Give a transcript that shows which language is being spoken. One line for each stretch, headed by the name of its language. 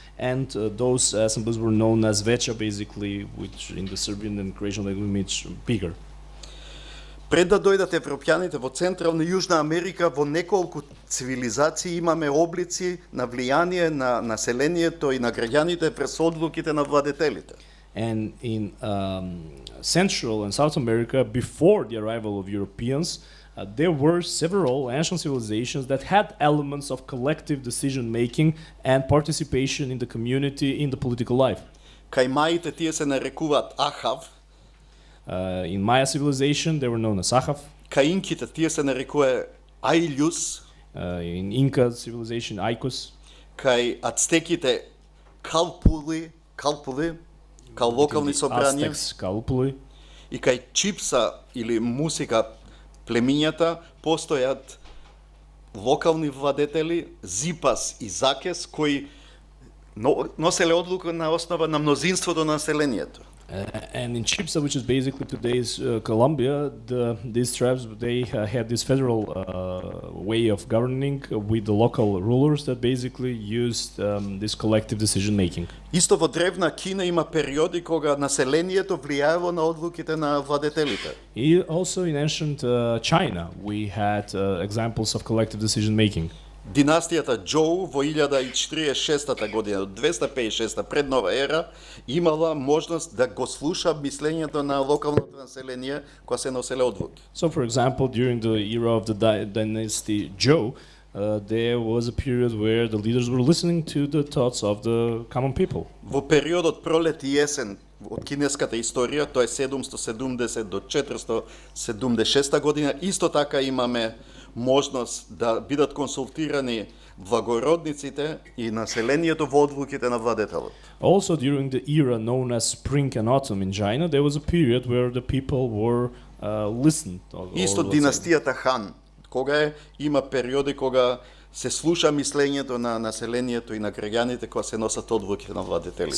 English: and those assemblies were known as veća, basically, which in the Serbian and Croatian language means bigger.
Macedonian: Пред да дојдат европјаните во Централна и Јужна Америка, во неколку цивилизации имаме облици на влијание на населението и на граѓаните през одлуките на владетелите.
English: And in Central and South America, before the arrival of Europeans, there were several ancient civilizations that had elements of collective decision-making and participation in the community, in the political life.
Macedonian: Кај маите тие се нарекуваат Ахав,
English: In Maya civilization, they were known as Sahav.
Macedonian: кај инките тие се нарекува Аилјус,
English: In Inca civilization, Aikos.
Macedonian: кај ацтеките Калпули, кај локални собрања,
English: Aztecs, Calpuli.
Macedonian: и кај Чипса или Мусика племињата постојат локални владетели Зипас и Закес кои носеле одлука на основа на мнозинството на населението.
English: And in Chipsa, which is basically today's Colombia, these tribes, they had this federal way of governing with the local rulers that basically used this collective decision making.
Macedonian: Исто во древна Кина има периоди кога населението влијаело на одлуките на владетелите.
English: Also in ancient China, we had examples of collective decision making.
Macedonian: Династијата Џоу во 1046 година, од 256 пред нова ера, имала можност да го слуша мислењето на локалното население кога се носеле одлуки.
English: So, for example, during the era of the dynasty Zhou, there was a period where the leaders were listening to the thoughts of the common people.
Macedonian: Во периодот пролет и есен од кинеската историја, тоа е 770 до 476 година, исто така имаме можност да бидат консултирани благородниците и населението во одлуките на владетелот.
English: Also, during the era known as Spring and Autumn in China, there was a period where the people were listened.
Macedonian: Исто династијата Хан, кога има периоди кога се слуша мислењето на населението и на граѓаните кога се носат одлуки на владетелите.